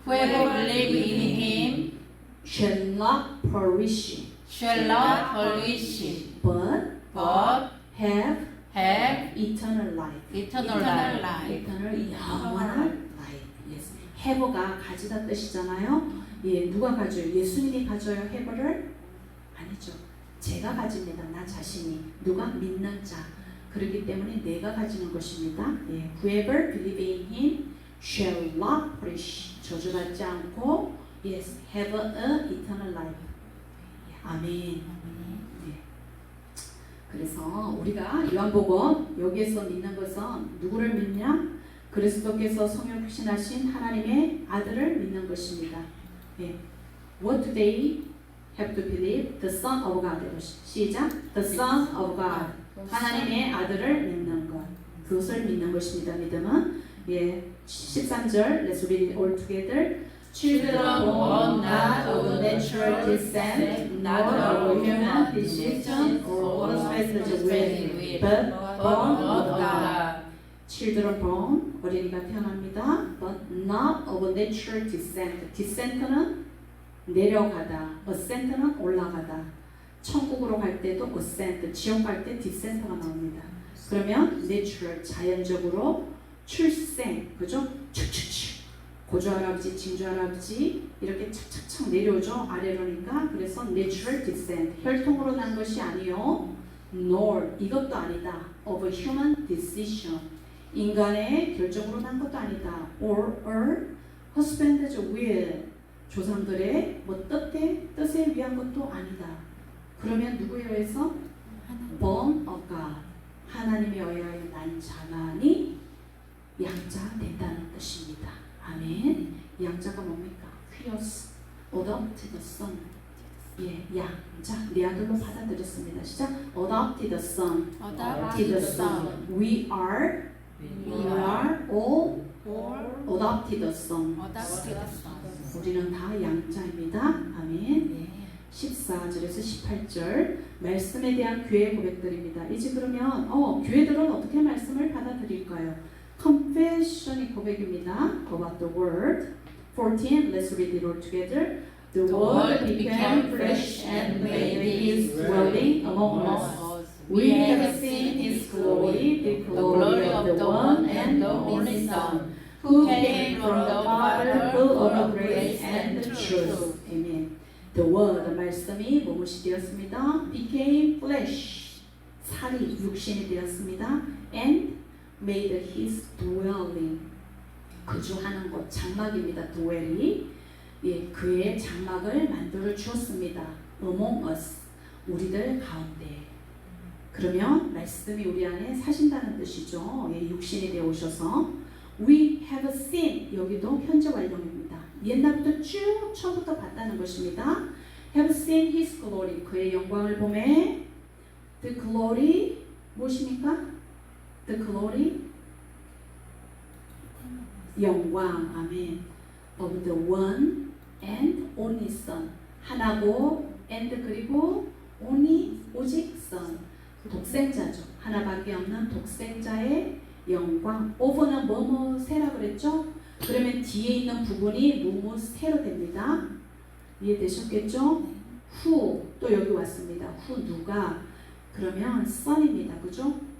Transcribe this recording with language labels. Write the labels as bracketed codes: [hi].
[en] Whoever believes in him shall not perish, shall not perish, but but have have eternal life. eternal life. eternal 영원한 life. Yes. [ko] have가 가지다 뜻이잖아요. 예, 누가 가져요? 예수님이 가져요. have를? 아니죠. 제가 가집니다. 나 자신이. 누가? 믿는 자. 그렇기 때문에 내가 가지는 것입니다. 예. [en] Whoever believe in him shall not perish. [ko] 저주받지 않고 [en] yes, have a eternal life. [ko] 아멘. 예. 그래서 우리가 요한복음 여기에서 믿는 것은 누구를 믿냐? 그리스도께서 성육신하신 하나님의 아들을 믿는 것입니다. 예. [en] What do they have to believe? The Son of God. 시작. The Son of God. [ko] 하나님의 아들을 믿는 것. 그것을 믿는 것입니다. 믿음은 예. 13절. [en] Let's read it all together. Children born not of natural descent, not of human decision or earthly will, but born of God. Children born, [ko] 어린이가 태어납니다. [en] But not of natural descent. [ko] Descent는 내려가다, ascent는 올라가다. 천국으로 갈 때도 ascent, 지옥 갈 때 descent가 나옵니다. 그러면 natural, 자연적으로 출생, 그죠? 축축축. 고조할아버지, 징조할아버지 이렇게 착착착 내려오죠. 아래로니까. 그래서 natural descent, 혈통으로 난 것이 아니요. nor, 이것도 아니다. [en] of human decision, [ko] 인간의 결정으로 난 것도 아니다. or husband's will, 조상들의 뭐 뜻에 위한 것도 아니다. 그러면 누구에 의해서? [en] born of God, [ko] 하나님에 의하여 난 자만이 양자가 된다는 뜻입니다. 아멘. 양자가 뭡니까? [en] 퀴어스, adopted son. [ko] 예, 양자, 내 아들로 받아들였습니다. [en] 시작. adopted son. adopted son. We are all adopted son. [ko] 우리는 다 양자입니다. 아멘. 14절에서 18절 말씀에 대한 교회 고백들입니다. 이제 그러면 교회들은 어떻게 말씀을 받아들일까요? Confession이 고백입니다. [en] About the word. 14. Let's read it all together. The word became flesh and made his dwelling among us. We have seen his glory, the glory of the one and the only Son, who came from the Father, full of grace and truth. Amen. [ko] The word, 말씀이 무엇이 되었습니다? Became flesh, 살이 육신이 되었습니다. And made his dwelling, 거주하는 곳, 장막입니다. dwell이 예, 그의 장막을 만들어 주었습니다. [en] among us, [ko] 우리들 가운데. 그러면 말씀이 우리 안에 사신다는 뜻이죠. 예, 육신이 되어 오셔서 [en] we have seen, [ko] 여기도 현재 완료입니다. 옛날부터 쭉 처음부터 봤다는 것입니다. [en] have seen his glory, [ko] 그의 영광을 보매. [en] the glory 무엇입니까? The glory, 영광, 아멘. of the one and only Son, 하나고 and 그리고 only, 오직 Son, 독생자죠. [ko] 하나밖에 없는 독생자의 영광. of는 뭐뭐세라 그랬죠? 그러면 뒤에 있는 부분이 뭐뭐세로 됩니다. 이해되셨겠죠? who, 또 여기 왔습니다. who, 누가. 그러면 Son입니다. 그죠?